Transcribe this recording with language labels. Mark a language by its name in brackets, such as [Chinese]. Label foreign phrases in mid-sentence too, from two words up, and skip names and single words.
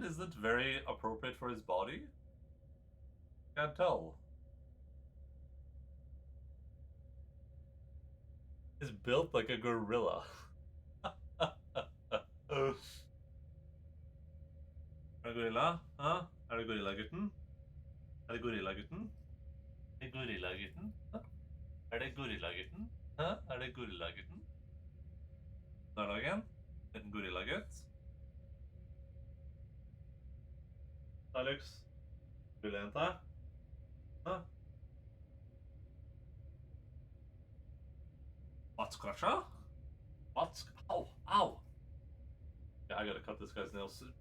[English] Is it very appropriate for his body? Can't tell. He's built like a gorilla. [Norwegian] Er det gorilla? Hæ? Er det gorillagutten? Er det gorillagutten? Er det gorillagutten? Hæ? Er det gorillagutten? Hæ? Er det gorillagutten? Der er dagen. En gorillagutt. Alex. Gorillajenta. Hæ? [English] What's Crusher? What's... Ow! Ow! Yeah, I gotta cut this guy's nails soon.